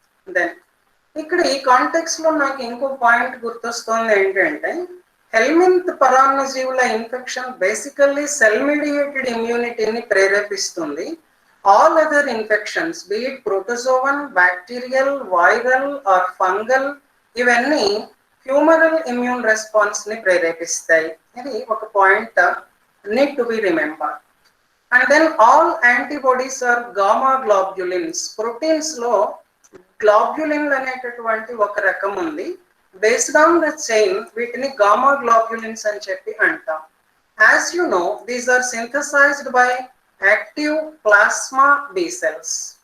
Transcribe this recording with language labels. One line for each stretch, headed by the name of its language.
Telugu: Then ఇక్కడ ఈ context లో నాకు ఇంకో పాయింట్ గుర్తొస్తుంది ఏంటంటే హెల్మింత్ పరాన్నజీవుల ఇన్ఫెక్షన్ బేసికల్లీ సెల్ మీడియేటెడ్ ఇమ్యూనిటీని ప్రేరేపిస్తుంది.
English: all other infections be it protozoan, bacterial, viral or fungal,
Telugu: ఇవన్నీ హ్యూమరల్ ఇమ్యూన్ రెస్పాన్స్ ని ప్రేరేపిస్తాయి. ఇది ఒక point
English: need to be remembered. And then all antibodies are gamma globulins.
Telugu: Proteins లో గ్లోబ్యులిన్లు అనేటటువంటి ఒక రకం ఉంది.
English: based on the chain
Telugu: వీటిని గామా గ్లోబ్యులిన్స్ అని చెప్పి అంటాం.
English: As you know these are synthesized by active plasma B cells.